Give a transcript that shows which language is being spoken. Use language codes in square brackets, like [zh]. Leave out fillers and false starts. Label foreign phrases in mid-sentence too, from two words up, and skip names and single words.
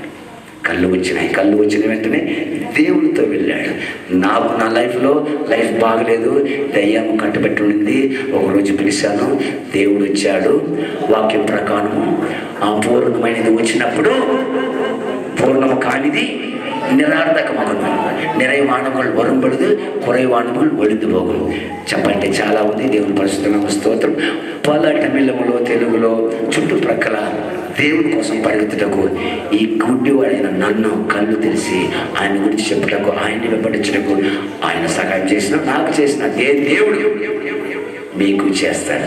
[te] కళ్ళు వచ్చినాయి. కళ్ళు వచ్చిన వెంటనే దేవుడితో వెళ్ళాడు. నాకు నా లైఫ్ బాగలేదు, దయ్యం కట్టుబెట్టి ఉండింది. ఒకరోజు పిలిచాను, దేవుడు వచ్చాడు. వాక్యం ప్రకారము ఆ పూర్ణమైనది వచ్చినప్పుడు పూర్ణము కానిది నిరార్థకమగును, [ta] நிறைவானவர்கள் வரும் பொழுது குறைவானவர்கள் ஒழிந்து போகும். [te] చెప్పంటే చాలా ఉంది. దేవుని పరిశుద్ధ స్తోత్రం. పల తమిళంలో, తెలుగులో చుట్టుప్రక్కల దేవుని కోసం పరిగెత్తుటకు ఈ గుడ్డివాడైన నన్ను కళ్ళు తెలిసి ఆయన గురించి చెప్పుటకు, ఆయన్ని వెంబడించటకు ఆయన సహాయం చేసిన, నాకు చేసిన దేవుడు మీకు చేస్తాడు.